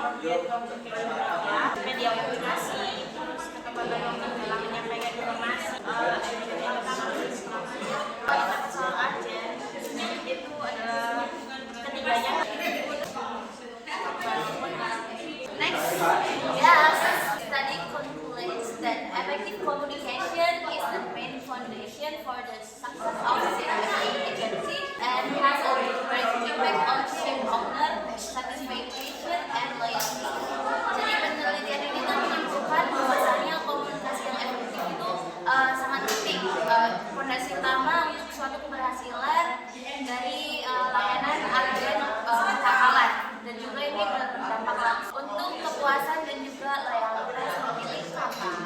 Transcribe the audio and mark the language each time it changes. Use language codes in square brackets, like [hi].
[id] Media komunikasi, ketepatan dalam menyampaikan informasi, yang pertama soal agen itu adalah ketiganya. [en] Next, yes, study concludes that effective communication is the main foundation for the success of shipbuilding agency and has a direct impact on ship owner satisfaction and loyalty. [id] Jadi penelitian ini tuh menunjukkan bahwasanya komunikasi yang efektif itu sangat penting. Fondasi utama untuk suatu keberhasilan dari layanan agen kapalan dan juga ini berdampak langsung untuk kepuasan dan juga loyalitas pemilik kapal.